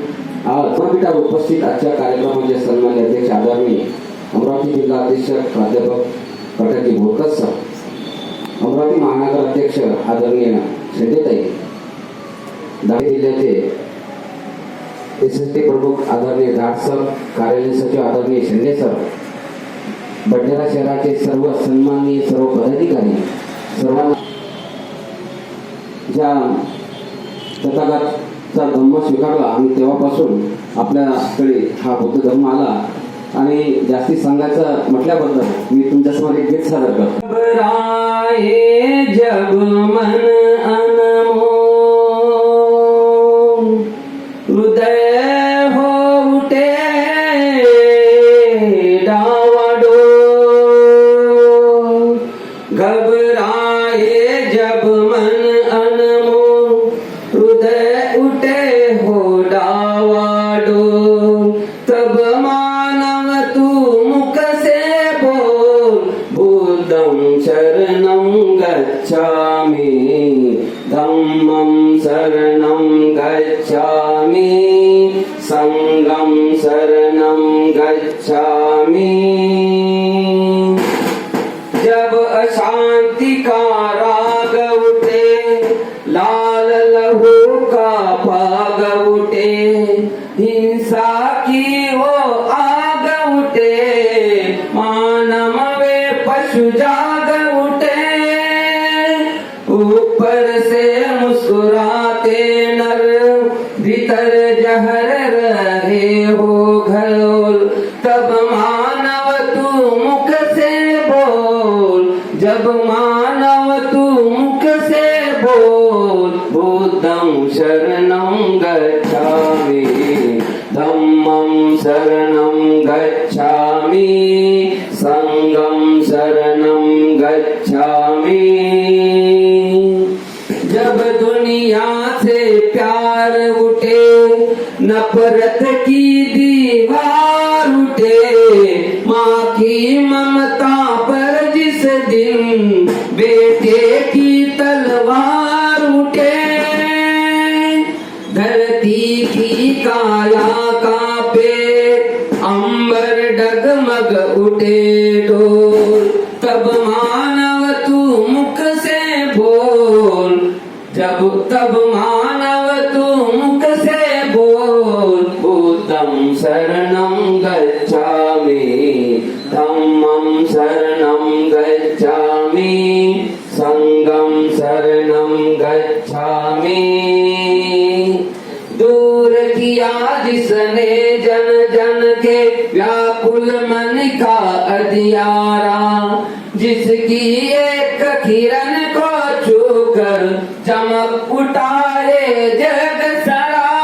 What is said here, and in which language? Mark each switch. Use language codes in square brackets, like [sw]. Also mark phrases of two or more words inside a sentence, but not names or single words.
[mr] आज विद्यापीठावर उपस्थित आजच्या कार्यक्रमाचे सन्मान्य अध्यक्ष आदरणीय अमरावती जिल्हा अध्यक्ष प्राध्यापक कटाकी बोरकर सर, अमरावती महानगर अध्यक्ष आदरणीय शेंडेताई, धाराशिव जिल्ह्याचे एसएसटी प्रमुख आदरणीय धाट सर, कार्यालय सचिव आदरणीय शेंडे सर, बडनेरा शहराचे सर्व सन्माननीय सर्व पदाधिकारी, सर्वांना ज्या तथागतचा धम्म स्वीकारला आणि तेव्हापासून आपल्याकडे हा बौद्ध धर्म आला आणि जास्ती सांगायचं म्हटल्याबद्दल मी तुमच्यासमोर एक गीत सादर करतो. [hi] घबराए जब मन अनमोल, हृदय हो उठे डावाडोल, घबराए जब मन अनमोल, हृदय उठे हो डावाडोल, तब मानव तू मुख से बोल, [pi] बुद्धं शरणं गच्छामि, धम्मं शरणं गच्छामि, संघं शरणं गच्छामि. [hi] जब अशांति का राग उठे, लाल लहू का पाग उठे, हिंसा की वो आग उठे, मानव वे पशु जाग उठे, ऊपर से मुस्कुराते नर, भीतर जहर रहे हो घोल, तब मानव तू मुख से बोल, जब मानव तू मुख से बोल, [pi] बुद्धं शरणं गच्छामि, धम्मं शरणं गच्छामि, संघं शरणं गच्छामि. [hi] जब दुनिया से प्यार उठे, नफरत की दीवार उठे, माँ की ममता पर जिस दिन बेटे की तलवार उठे, धरती की काया कांपे, अंबर डगमग उठे डोल, तब मानव तू मुख से बोल, तब मानव तू मुख से बोल, [pi] बुद्धं शरणं गच्छामि, धम्मं शरणं गच्छामि, संघं शरणं गच्छामि. [hi] दूर किया जिसने जन जन के व्याकुल मन का अधियारा, जिसकी एक किरण को छूकर चमक उठाए जग सारा,